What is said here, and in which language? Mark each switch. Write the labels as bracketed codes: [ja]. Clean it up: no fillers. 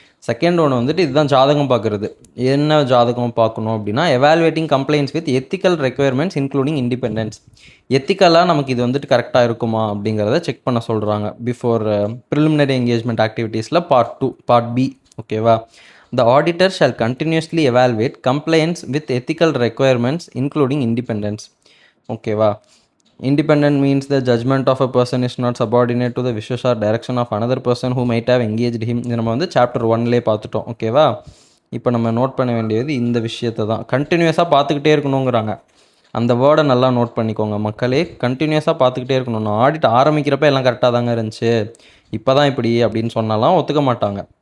[ta] Second ஒன்று வந்துட்டு இதுதான் ஜாதகம் பார்க்குறது. என்ன ஜாதகம் பார்க்கணும் அப்படின்னா, [en] Evaluating complaints with ethical requirements including independence. [ta] எத்திக்கலாக நமக்கு இது வந்துட்டு கரெக்டாக இருக்குமா அப்படிங்கிறத செக் பண்ண சொல்கிறாங்க before preliminary engagement ஆக்டிவிட்டீஸில் part 2 part B. ஓகேவா? [en] The auditor shall continuously evaluate compliance with ethical requirements including independence. [ta] ஓகேவா? [en] Independent means the judgment of a person is not subordinate to the wishes or direction of another person who might have engaged him. [ta] இது நம்ம வந்து chapter 1லே பார்த்துட்டோம். ஓகேவா? இப்போ நம்ம note பண்ண வேண்டியது இந்த விஷயத்தை தான். கண்டினியூஸாக பார்த்துக்கிட்டே இருக்கணுங்கிறாங்க. அந்த வேர்டை நல்லா நோட் பண்ணிக்கோங்க மக்களே. கண்டினியூஸாக பார்த்துக்கிட்டே இருக்கணும். நான் ஆடிட் ஆரம்பிக்கிறப்ப எல்லாம் கரெக்டாக தாங்க இருந்துச்சு, இப்போ தான் இப்படி அப்படின்னு சொன்னாலாம் ஒத்துக்க மாட்டாங்க.